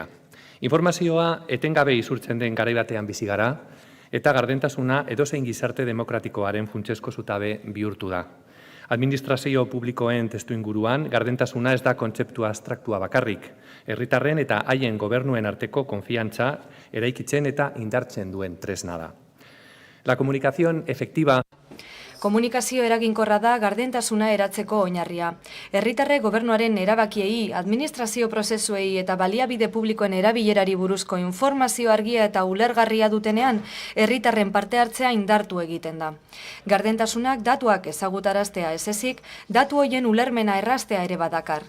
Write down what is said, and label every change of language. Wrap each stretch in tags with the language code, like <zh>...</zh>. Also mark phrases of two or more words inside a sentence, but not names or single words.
<eu>Informazioa etengabe isurtzen den garai batean bizi gara, eta gardentasuna edozein gizarte demokratikoaren funtsezko zutabe bihurtu da. Administrazio publikoen testuinguruan, gardentasuna ez da kontzeptua abstraktua bakarrik, herritarren eta haien gobernuen arteko konfiantza eraikitzen eta indartzen duen tresna da.</eu> <es>La comunicación efectiva.</es> <eu>Komunikazio eraginkorra da gardentasuna eratzeko oinarria. Herritarrek gobernuaren erabakiei, administrazio prozesuei eta baliabide publikoen erabilerari buruzko informazio argia eta ulergarria dutenean, herritarren parte hartzea indartu egiten da. Gardentasunak datuak ezagutaraztea ez ezik, datu hoien ulermena erraztea ere badakar.</eu>